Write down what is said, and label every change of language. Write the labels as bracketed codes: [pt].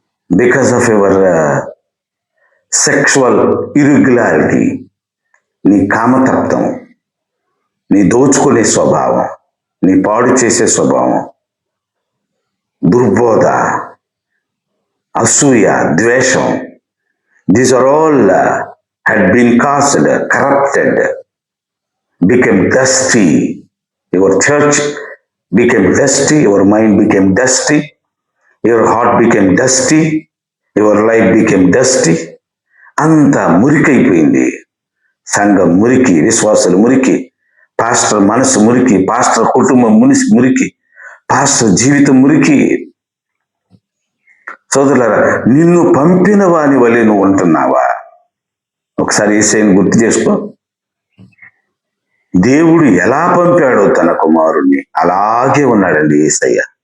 [en] because of your sexual irregularity, [te] నీ కామతత్వం, నీ దోచుకునే స్వభావం, నీ పాడు చేసే స్వభావం, దుర్బోధ, అసూయ, ద్వేషం, [en] these are all had been caused, corrupted, became dusty. Your church became dusty, your mind became dusty, your heart became dusty, your life became dusty. [te] అంత మురికైపోయింది. సంఘం మురికి, విశ్వాసులు మురికి, పాస్టర్ మనసు మురికి, పాస్టర్ కుటుంబం మురికి, పాస్టర్ జీవితం మురికి. సోదరులారా, నిన్ను పంపిన వాని వలె నువ్వు ఉంటున్నావా? ఒకసారి యేసయ్యను గుర్తు చేసుకో. దేవుడు ఎలా పంపాడో తన కుమారుణ్ణి అలాగే ఉన్నాడండి యేసయ్య.